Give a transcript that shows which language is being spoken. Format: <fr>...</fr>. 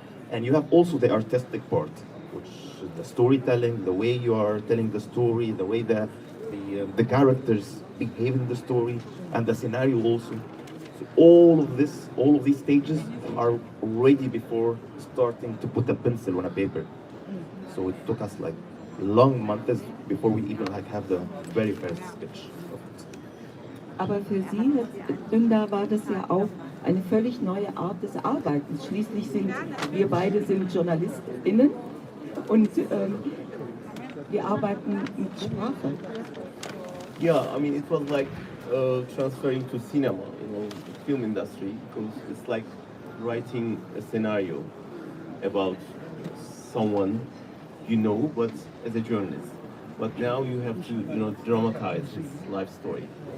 <en>And you have also the artistic part, which is the storytelling, the way you are telling the story, the way the characters behave in the story, and the scenario also. So all of these stages are ready before starting to put a pencil on a paper. So it took us like long months before we even like have the very first sketch of it.</en> <de>Aber für Sie, Herr Dündar, war das ja auch eine völlig neue Art des Arbeitens. Schließlich sind wir beide JournalistInnen und wir arbeiten mit Sprache.</de> <en>Yeah, I mean, it was like transferring to cinema, you know, the film industry, because it's like writing a scenario about someone you know, but as a journalist. But now you have to, you know, dramatize his life story.</en>